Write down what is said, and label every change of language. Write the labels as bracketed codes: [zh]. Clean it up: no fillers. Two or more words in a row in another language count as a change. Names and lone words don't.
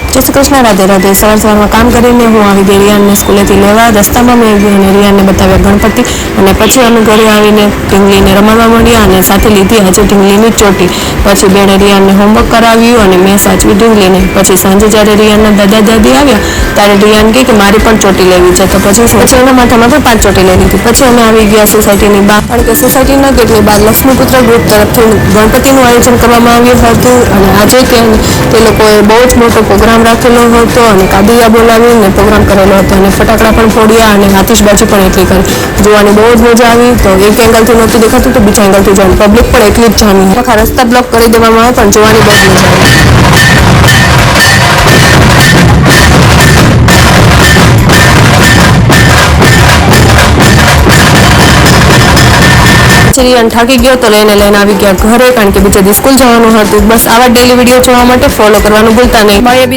[gu] જય શ્રી કૃષ્ણ। રાધે રાધે। સવાર માં કામ કરીને હું આઈ ગઈ રિયાન ને સ્કૂલેથી લેવા। રસ્તામાં મેં રિયાન ને બતાવ્યા ગણપતિ અને પછી અમે ઘરે આવીને ઢીંગલીને રમાડવા માંડ્યા અને સાથે લીધી આજ ઢીંગલીની ચોટી। પછી બેને રિયાનને હોમવર્ક કરાવ્યું અને મેં સાચવી ઢીંગલીને। પછી સાંજે જ્યારે રિયાનના દાદા દાદી આવ્યા ત્યારે રિયાન કહે કે મારે પણ ચોટી લેવી છે તો પછી એના માથામાં પણ 5 ચોટી લઈ લીધી। પછી અમે આવી ગયા સોસાયટીની બહાર કારણ કે સોસાયટીના ગેટની બહાર લક્ષ્મીપુત્ર ગ્રુપ તરફથી ગણપતિનું આયોજન કરવામાં આવ્યું હતું અને આજે તે લોકોએ બહુ જ મોટો પ્રોગ્રામ રાખેલો હતો અને કાદિયા બોલાવીને પ્રોગ્રામ કરેલો હતો અને ફટાકડા પણ ફોડ્યા અને આતિશબાજી પણ એટલી કરી। જોવાની બહુ જ મજા આવી। તો એક એંગલથી નહોતું દેખાતું તો બીજા એંગલથી જોવાની પબ્લિક પણ એટલી જ જામી। આખા રસ્તા બ્લોક કરી દેવામાં આવે પણ જોવાની બહુ મજા આવી। રિયાન થાકી ગયો તો લઈને આવી ગયા ઘરે કારણ કે બીજે દી સ્કૂલ જવાનું હતું। બસ આવા ડેલી વિડીયો જોવા માટે ફોલો કરવાનું ભૂલતા નહીં।